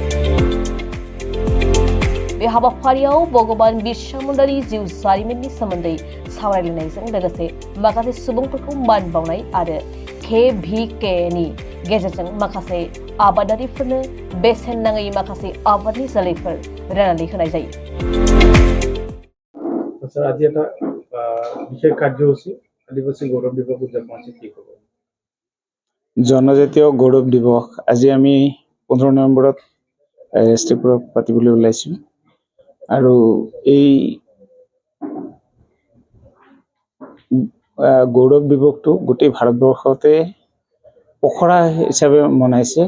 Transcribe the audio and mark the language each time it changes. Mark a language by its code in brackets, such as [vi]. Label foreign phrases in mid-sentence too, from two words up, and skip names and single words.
[brx] बे हाबाफारियाव भगवान बिरसा मुन्डानि जिउ जारिमिननि सोमोन्दै सावरायलायनायजों लोगोसे माखासे सुबुंफोरखौ मान बावनाय आरो KVK नि गेजेरजों माखासे आबादारिफोरनो बेसेन नाङै माखासे आबादनि जोलैफोर राननानै होनाय जायो। [as] স্যার আজি এটা বিশেষ কাৰ্যসূচী আদিবাসী গৌৰৱ দিৱস উদযাপন আছে কি ক'ব? জনজাতীয় গৌৰৱ দিৱস আজি আমি 15 নৱেম্বৰত ৰেষ্টিপুৰত পাতিবলৈ ওলাইছো আৰু এই গৌৰৱ দিৱসটো গোটেই ভাৰতবৰ্ষতে পখৰা হিচাপে মনাইছে।